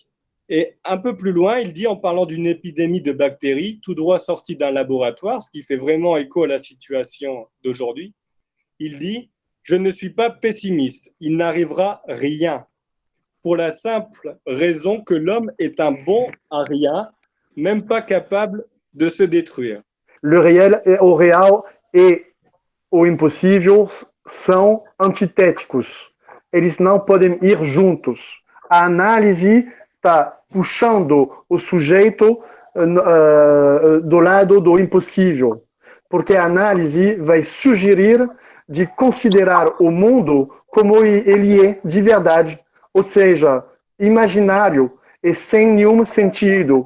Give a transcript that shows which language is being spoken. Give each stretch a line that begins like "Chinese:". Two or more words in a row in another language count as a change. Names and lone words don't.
French: Et un peu plus loin, il dit, en parlant d'une épidémie de bactéries, tout droit sortie d'un laboratoire, ce qui fait vraiment écho à la situation d'aujourd'hui, il dit, je ne suis pas pessimiste, il n'arrivera rien. Pour la simple raison que l'homme est un bon à rien, même pas capable de se détruire. Le réel
Portuguese: e o real e o impossível são antitéticos. Eles não podem ir juntos. A análise está puxando o sujeito do lado do impossível, porque a análise vai sugerir de considerar o mundo como ele é de verdade, ou seja, imaginário e sem nenhum sentido.